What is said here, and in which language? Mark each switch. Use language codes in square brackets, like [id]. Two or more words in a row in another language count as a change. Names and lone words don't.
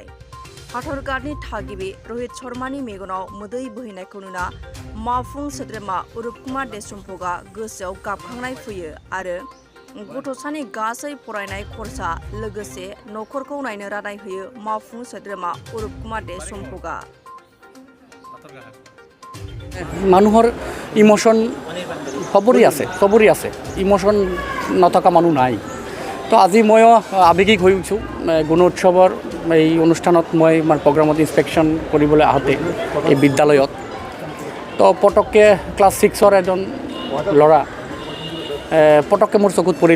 [brx] हाथरगारनि थागिबि रहित शर्मानि मेगनाव मोदै बोहैनायखौ नुना मावफुं सोद्रोमा उरुप कुमार देशमुखआ गोसोआव गाबखांनाय फैयो आरो गथ'सानि गासै फरायनाय खरसा लोगोसे नखरखौ नायनो रादाय होयो मावफुं सोद्रोमा उरुप कुमार देशमुखआ। [as] মানুহৰ ইমোশন সবৰে আছে ইমোশন নথকা মানুহ নাই। তো আজি ময়ো আৱেগিক হৈ উঠিছোঁ গুণোৎসৱৰ এই অনুষ্ঠানত মই প্ৰগ্ৰামত ইনস্পেকশ্যন কৰিবলৈ আহোঁতে এই বিদ্যালয়ত তো পটককৈ ক্লাছ 6ৰ এজন ল'ৰা পটককৈ মোৰ চকুত পৰিলে।